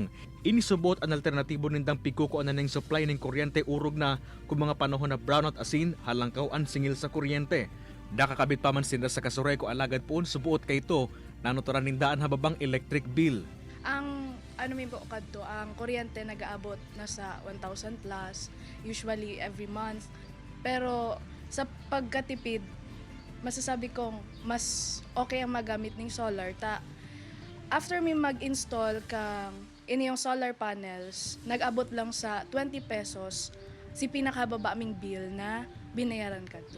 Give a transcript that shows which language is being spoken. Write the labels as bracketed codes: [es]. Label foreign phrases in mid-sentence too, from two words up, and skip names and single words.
[bik] Inisubot ang alternatibo nindang pigkukuanan ng supply ng kuryente urog na kung mga panahon na brownout asin halangkaw ang singil sa kuryente. Nakakabit pa man sinda sa kasureko alagad poon subuot kay ito nanuturan nindaan hababang [en] electric bill. [bik] Ang ang kuryente nag-aabot na sa 1,000 plus, [en] usually every month. [bik] Pero sa pagkatipid, masasabi kong mas okay ang magamit ng solar. After mi mag-install kang yung [en] solar panels, [bik] nag-abot lang sa 20 pesos si pinakababa aming bill na binayaran ka to.